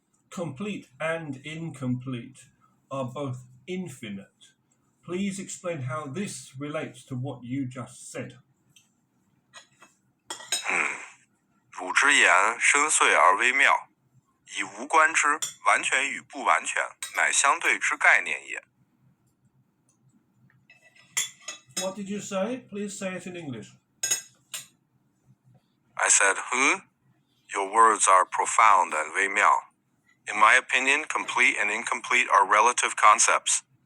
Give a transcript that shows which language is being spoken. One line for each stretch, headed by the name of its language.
English: Complete and incomplete are both infinite. Please explain how this relates to what you just said.
Literary Chinese: 汝之言深邃而微妙，以无关之完全与不完全，乃相对之概念也。
English: What did you say? Please say it in English. I said, Your words are profound and 微妙. In my opinion, complete and incomplete are relative concepts.